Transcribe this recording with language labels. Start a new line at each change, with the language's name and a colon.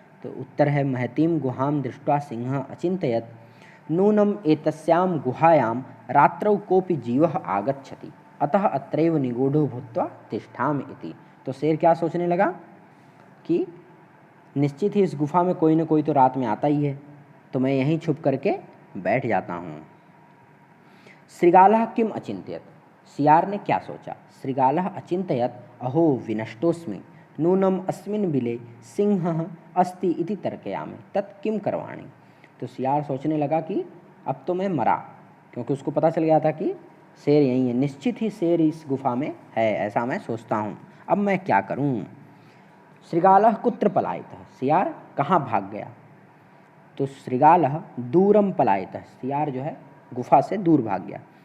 Hindi: तो उत्तर है
Sanskrit: महतीं गुहां दृष्ट्वा सिंहः अचिन्तयत् नूनम एतस्यां गुहायां रात्रौ कोऽपि जीवः आगच्छति अतः अत्रैव निगूढ़ो भूत्वा तिष्ठामि इति।
Hindi: तो शेर क्या सोचने लगा कि निश्चित ही इस गुफा में कोई न कोई तो रात में आता ही है, तो मैं यहीं छुप करके बैठ जाता हूँ।
Sanskrit: श्रृगालः किम अचिन्तयत्,
Hindi: सियार ने क्या सोचा।
Sanskrit: श्रृगालः अचिन्तयत् अहो विनष्टोऽस्मि नूनम अस्मिन् बिले सिंहः अस्ति इति तर्कयामि तत् किम करवाणि।
Hindi: तो सियार सोचने लगा कि अब तो मैं मरा, क्योंकि उसको पता चल गया था कि शेर यहीं है, निश्चित ही शेर इस गुफा में है, ऐसा मैं सोचता हूँ, अब मैं क्या करूँ।
Sanskrit: श्रृगालः कुत्र पलायितः,
Hindi: सियार कहाँ भाग गया। तो
Sanskrit: श्रृगालः दूरम पलायितः,
Hindi: सियार जो है गुफा से दूर भाग गया।